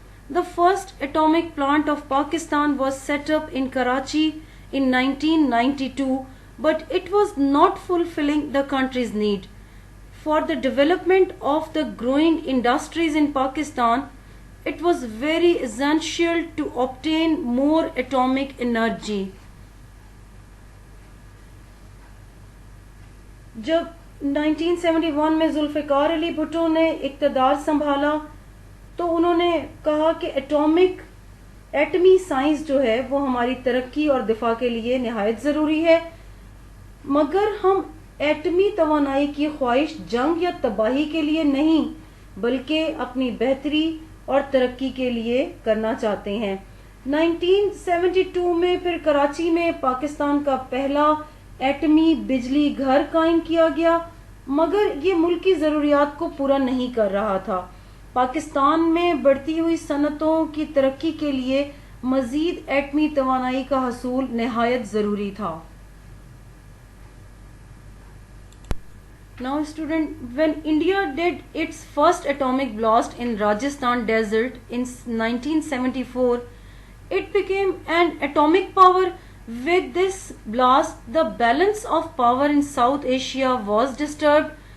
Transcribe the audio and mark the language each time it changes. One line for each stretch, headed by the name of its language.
English: The first atomic plant of Pakistan was set up in Karachi in 1992, but it was not fulfilling the country's need. For the development of the growing industries in Pakistan, it was very essential to obtain more atomic energy.
Hindi: जब 1971 में जुल्फ़िकार अली भुट्टो ने इक़्तिदार संभाला तो उन्होंने कहा कि एटमी science जो है वो हमारी तरक्की और दिफा के लिए निहायत ज़रूरी है, मगर हम एटमी तवानाई की ख्वाहिश जंग या तबाही के लिए नहीं बल्कि अपनी बेहतरी और तरक्की के लिए करना चाहते हैं। 1972 में फिर कराची में पाकिस्तान का पहला एटमी बिजली घर कायम किया गया, मगर ये मुल्क की ज़रूरियात को पूरा नहीं कर रहा था। पाकिस्तान में बढ़ती हुई सनतों की तरक्की के लिए मजीद एटमी तवानाई का हसूल निहायत ज़रूरी था।
English: Now student, when India did its first atomic blast in Rajasthan desert in 1974, it became an atomic power. With this blast, the balance of power in South Asia was disturbed.